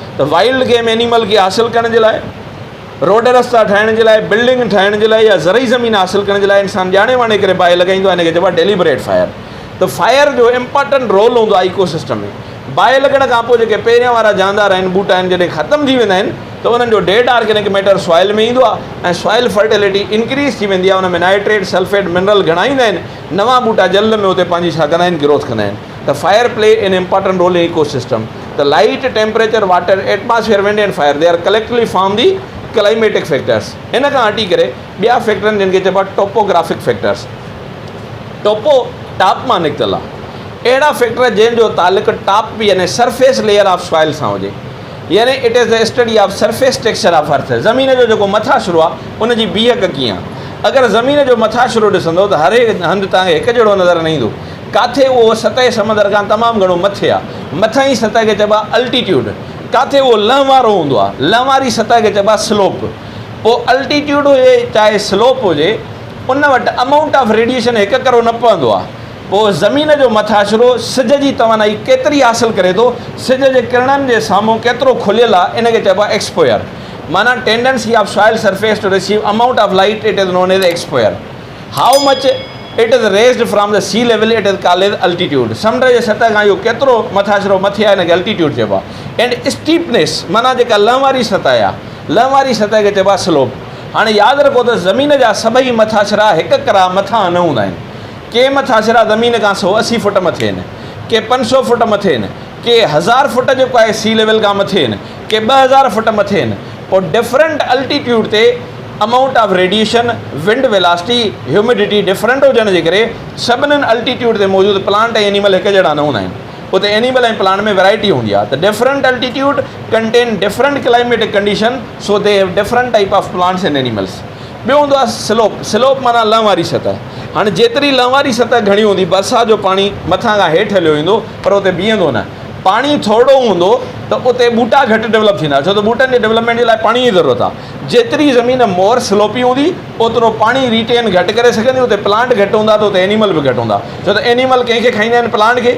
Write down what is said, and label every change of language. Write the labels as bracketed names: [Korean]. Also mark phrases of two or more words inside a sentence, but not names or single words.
[Sindhi] त [English] wild game animal [Sindhi] खे हासिलु करण जे लाइ, रोड रस्ता ठाहिण जे लाइ, बिल्डिंग ठाहिण जे लाइ या ज़रई ज़मीन हासिलु करण जे लाइ इंसानु ॼाणे वाणे करे बाहि लॻाईंदो आहे। हिन खे चइबो आहे [English] deliberate fire. [Sindhi] त फायर जो [English] important role [Sindhi] हूंदो आहे इकोसिस्टम में। बाहि लॻण खां पोइ जेके पहिरियां वारा जानदार आहिनि, बूटा आहिनि, जॾहिं ख़तमु थी वेंदा आहिनि त उन्हनि जो [English] dead organic matter soil [Sindhi] में ईंदो आहे ऐं [English] soil fertility increase [Sindhi] थी वेंदी आहे। उन में [English] nitrate, sulphate, mineral [Sindhi] घणा ईंदा आहिनि, नवां बूटा जल्द में उते पंहिंजी छा कंदा आहिनि, ग्रोथ कंदा आहिनि। [English] त fire play an important role in ecosystem. त light, temperature, water, atmosphere, wind and fire, they are collectively form the climatic factors। [Sindhi] इन खां हटी करे ॿिया फैक्टर आहिनि जिन खे चइबो आहे [English] topographic factors. [Sindhi] टोपो टाप मां निकितल आहे। अहिड़ा फैक्टर जंहिंजो तालुक टाप यानी [English] surface layer of soil [Sindhi] सां हुजे, [English] यानी it is the study of surface texture of earth. [Sindhi] ज़मीन जो जेको मथाशिरो आहे उनजी बीहक कीअं आहे। अगरि ज़मीन जो मथाशिरो ॾिसंदो त हर हंधि तव्हांखे हिकु जहिड़ो नज़र न ईंदो। किथे उहो सतह समुंड खां तमामु घणो मथे आहे, मथां ई सतह खे चइबो आहे अल्टीट्यूड। किथे उहो लह वारो हूंदो आहे, लह वारी सतह खे चइबो आहे स्लोप। पोइ अल्टीट्यूड हुजे चाहे स्लोप हुजे, उन वटि [English] amount of radiation [Sindhi] हिकु करो न पवंदो आहे। पोइ ज़मीन जो मथाशिरो सिज जी तवानाई केतिरी हासिलु करे थो, सिज जे किरणनि जे साम्हूं केतिरो खुलियल आहे, इन खे चइबो आहे एक्सपोयर। [English] माना tendency of soil surface to receive amount of light, it is known as exposure. how much it is raised from the sea level, it is called as altitude. [Sindhi] समुंड जे सतह खां इहो केतिरो मथाशिरो मथे आहे, हिनखे अल्टीट्यूड चइबो आहे। [English] and steepness [Sindhi] माना जेका लह वारी सतह आहे, लह वारी सतह खे चइबो आहे स्लोप। हाणे यादि रखो त ज़मीन जा सभई मथाशिरा हिकु करा मथां न हूंदा आहिनि। के मथाशिरा ज़मीन खां 180 फुट मथे आहिनि, के 500 फुट मथे आहिनि, के 1000 फुट जेको आहे [English] sea level [Sindhi] खां मथे आहिनि, के 2000 फुट मथे आहिनि। पोइ [English] different altitude [Sindhi] ते [English] amount of radiation, wind velocity, humidity different [Sindhi] हुजण जे करे सभिनीनि अल्टीट्यूड ते मौजूदु प्लांट ऐं एनिमल हिकु जहिड़ा न हूंदा आहिनि। उते एनिमल ऐं प्लांट में वैरायटी हूंदी आहे। [English] त different altitude contain different climatic condition, so they have different type of plants and animals. [Sindhi] ॿियो हूंदो आहे स्लोप। स्लोप माना लह वारी सतह। हाणे जेतिरी लह वारी सतह घणी हूंदी, बरसाति जो पाणी मथां खां हेठि हलियो ईंदो पर उते बीहंदो न। पाणी थोरो हूंदो त उते ॿूटा घटि डेवलप थींदा, छो त ॿूटनि जे डेवलपमेंट जे लाइ पाणी जी ज़रूरत आहे। जेतिरी ज़मीन [English] more slopy [Sindhi] हूंदी ओतिरो पाणी रिटेन घटि करे सघंदी, उते प्लांट घटि हूंदा त उते एनिमल बि घटि हूंदा, छो त एनिमल कंहिंखे खाईंदा आहिनि, प्लांट खे।